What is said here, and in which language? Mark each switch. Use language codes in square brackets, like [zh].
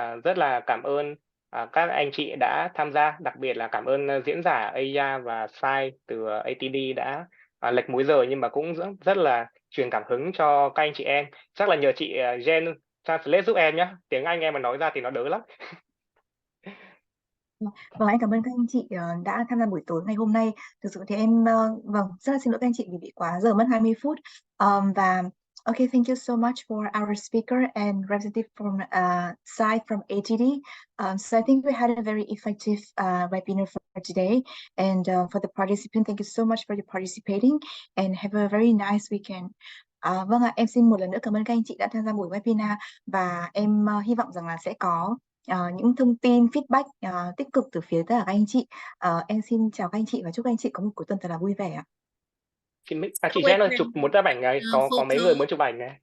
[vi] Rất là cảm ơn các anh chị đã tham gia, đặc biệt là cảm ơn diễn giả Aya và Sai từ ATD đã lệch múi giờ nhưng mà cũng rất là truyền cảm hứng cho các anh chị em. Chắc là nhờ chị Jen translate giúp em nhé, tiếng Anh em mà nói ra thì nó đỡ lắm. Vâng, em cảm ơn các anh chị đã tham gia buổi tối ngày hôm nay. Thực sự thì vâng, rất là xin lỗi các anh chị vì bị quá giờ mất 20 phút. [en] Và okay, thank you so much for our speaker and representative from side from ATD. So I think we had a very effective webinar for today. And for the participant, thank you so much for your participating and have a very nice weekend. [vi] Vâng ạ, em xin một lần nữa cảm ơn các anh chị đã tham gia buổi webinar và em hy vọng rằng là sẽ có những thông tin feedback tích cực từ phía tất cả các anh chị. Em xin chào các anh chị và chúc các anh chị có một cuối tuần thật là vui vẻ ạ. Chị Jen ơi, chụp một tấm ảnh này, có mấy người muốn chụp ảnh này.